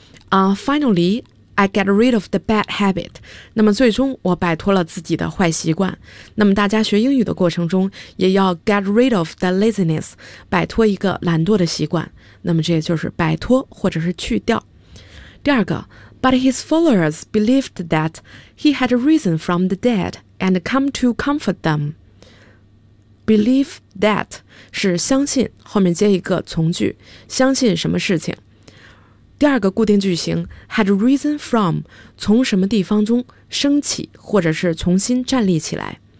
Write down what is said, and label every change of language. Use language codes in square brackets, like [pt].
[en] Finally, I get rid of the bad habit. [zh] 那么最终我摆脱了自己的坏习惯。那么大家学英语的过程中也要 [en] get rid of the laziness, [zh] 摆脱一个懒惰的习惯。那么这就是摆脱或者是去掉。第二个 [en] But his followers believed that he had risen from the dead and come to comfort them. [zh] Believe that 是相信，后面接一个从句，相信什么事情。第二个固定句型 had risen from 从什么地方中升起，或者是重新站立起来。